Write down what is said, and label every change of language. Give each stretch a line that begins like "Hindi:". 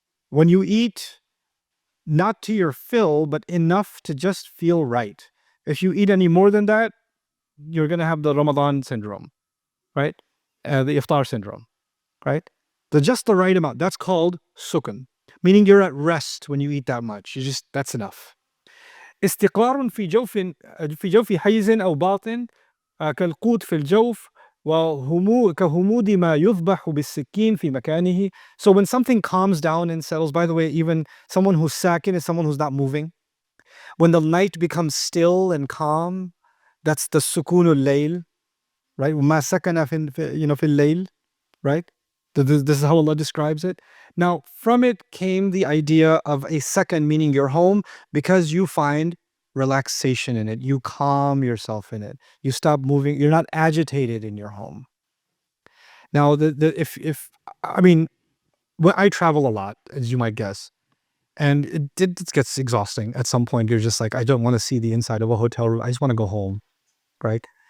English: When you eat, not to your fill, but enough to just feel right. If you eat any more than that, you're going to have the Ramadan syndrome, right? The iftar syndrome, right? Just the right amount. That's called sukun, meaning you're at rest when you eat that much. That's enough.
Arabic: استقرار في جوف حيز أو باطن كالقوت في الجوف كهمود ما يذبح بالسكين في مكانه.
English: So when something calms down and settles, by the way, even someone who's sakin is someone who's not moving. When the night becomes still and calm, that's the sukunul layl, right?
Arabic: وَمَا سَكَنَ فِي اللَّيْلِ,
English: right? This is how Allah describes it. Now, from it came the idea of a second, meaning your home, because you find relaxation in it. You calm yourself in it. You stop moving. You're not agitated in your home. Now, if I mean, well, I travel a lot, as you might guess, and it gets exhausting at some point. You're just like, I don't want to see the inside of a hotel room. I just want to go home, right?